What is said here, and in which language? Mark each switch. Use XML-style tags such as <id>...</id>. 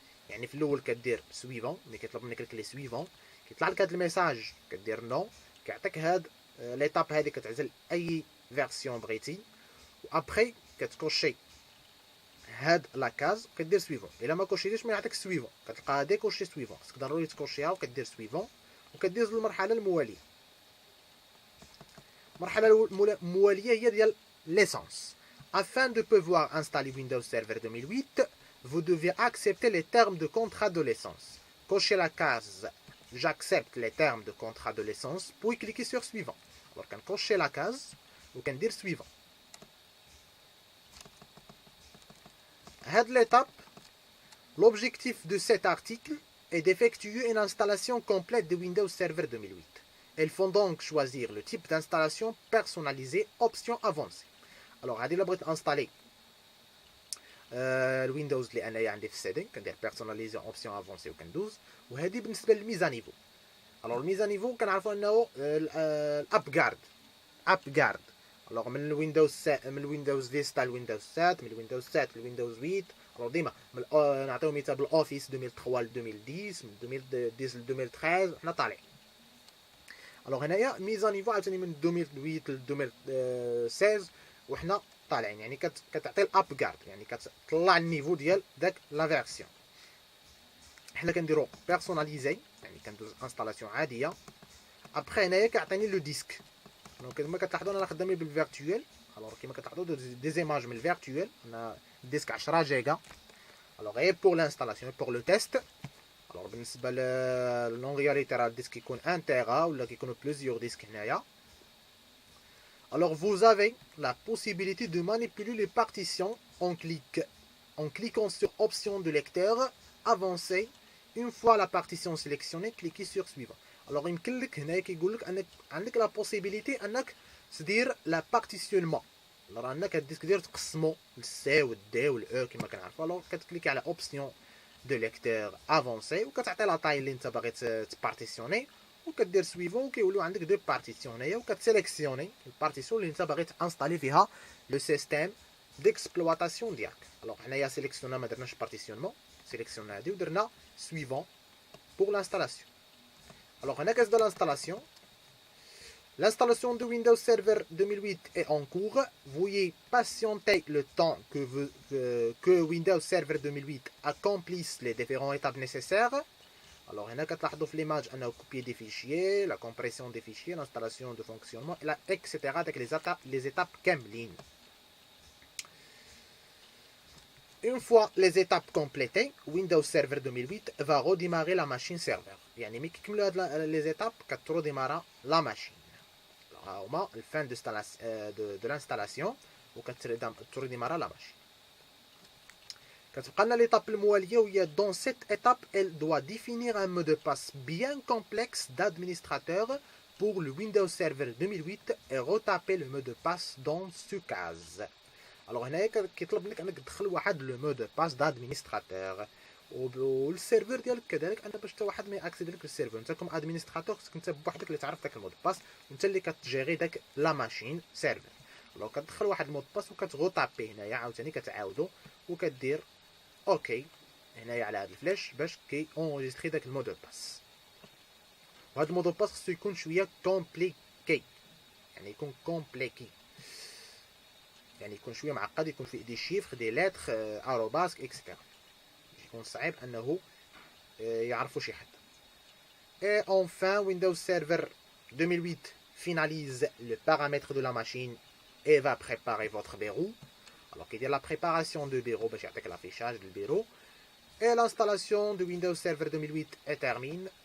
<ar>يعني في الاول كدير سويفون ملي كيطلب منك الكلي سويفون كيطلع لك هاد الميساج كدير نو كيعطيك هاد ليتاب هذه كتعزل اي فيرسيون بغيتي وابخي كتكوشي هاد لاكاز وكدير سويفون. الا ما كوشيتيش ما يعطيك سويفون كتلقى هادي كوشي سويفون خصك ضروري تكوشيها وكدير سويفون وكدوز للمرحله المواليه. المرحله المواليه هي ديال ليسونس.</ar> <fr>Afin de pouvoir installer Windows Server 2008, vous devez accepter les termes de contrat de licence. Cochez la case j'accepte les termes de contrat de licence puis cliquez sur suivant. Alors</fr> <ar>كنكوشي</ar> <fr>la case</fr> <ar>وكندير</ar> <fr>suivant. هاد l'étape, l'objectif de cet article est d'effectuer une installation complète de Windows Server 2008. Elles font donc choisir le type d'installation personnalisée option avancée.</fr> <ar>Alors هادي الا بغيت انستالي الويندوز اللي انايا عندي في السي دي كندير بيرسوناليزي اوبسيون افونسي وكندوز. وهذه بالنسبه للميزا نيفو. الوغ الميزا نيفو كنعرفوا انه الاب جارد الوغ من الويندوز فيستا للويندوز 7 من الويندوز 7 للويندوز 8. الوغ ديما نعطيو مثال بالاوفيس 2003 ل 2010 من 2010 ل 2013 حنا طالعين. الوغ هنايا ميزا نيفو عاوتاني من 2008 ل 2016 وحنا طالعين. يعني كتعطي الاب جارد يعني كتطلع النيفو ديال داك لا فيرسيون. حنا كنديرو بيرسوناليزي يعني كندوز انستالاسيون عاديه. ابخي هنايا كيعطيني لو ديسك. دونك كما كتلاحظوا انا خدامين بالفيرتوال. الوغ كما كتلاحظوا دي زيماج من الفيرتوال انا ديسك 10 جيجا. الوغ غير بور لانستالاسيون بور لو تيست. الوغ بالنسبه للون رياليتي راه الديسك كيكون 1 تيرا ولا كيكونوا بليزيور ديسك هنايا.</ar> <fr>Alors vous avez la possibilité de manipuler les partitions en cliquant sur option de lecteur avancé. Une fois la partition sélectionnée, cliquez sur suivant.</fr> <ar>الوغ يمكن لك هنايا كيقول لك انك عندك لا بوسيبيليتي انك تدير لا بارتيسيونمون، راه انك تدير تقسمو للسي والدي والاو كما كنعرفوا. الوغ كتكليكي على اوبسيون دو ليكتور افونسي وكتعطي لا طاي اللي انت باغي تبارتيسيوني وكدير سويفون وكيوليو عندك دو بارتيسيون هنايا وكتسيليكسيوني البارتيسيون اللي انت باغي تانستالي فيها لو سيستيم ديكسبلواتاسيون ديالك. الوغ حنايا سيليكسيونا ما درناش بارتيسيونمون، سيليكسيونا هادي ودرنا</ar> <fr>suivant pour l'installation. Alors on a de l'installation. L'installation de Windows Server 2008 est en cours. Veuillez patienter le temps que Windows Server 2008 accomplisse les différentes étapes nécessaires. Alors on a في l'image on a copié des fichiers, la compression des fichiers, l'installation de fonctionnement, etc. avec les étapes كاملين. Une fois les étapes complétées, Windows Server 2008 va redémarrer la machine serveur.</fr> <ar>يعني ملي كيكملوا هاد les étapes كتروديمارا la machine. ها هما الفان</ar> <fr>de l'installation</fr> <ar>وكتروديمارا la machine. كتبقى لنا</ar> <fr>l'étape</fr> <ar>الموالية وهي</ar> <fr>dans cette étape elle doit définir un mot de passe bien complexe d'administrateur pour le Windows Server 2008 et retaper le mot de passe dans ce case.</fr> <ar>الوغ هنايا كيطلب منك انك تدخل واحد لو مو دو باس دادمينستراتور والسيرفر ديالك كذلك انا باش حتى واحد ما ياكسيدي لك للسيرفر. انت كوم ادمينستراتور خصك انت بوحدك اللي تعرف داك المود باس وانت اللي كتجيري داك لا ماشين سيرفر. لو كتدخل واحد المود باس وكتغوطابي هنايا عاوتاني كتعاودو وكدير اوكي هنايا على هاد الفلاش باش كي اونجستري داك المود باس. وهاد المود باس خصو يكون شويه كومبليكي، يعني يكون كومبليكي يعني يكون شويه معقد، يكون فيه دي شيفر دي لتر اروباسك اكسترا، يكون صعيب انه يعرفوا شي حد.</ar> <fr>Et enfin Windows Server 2008 finalise le paramètre de la machine et va préparer votre bureau. Alors qu'il y a la préparation de bureau</fr> <ar>باش يعطيك</ar> <fr>l'affichage du bureau et l'installation de Windows Server 2008 est terminée.</fr>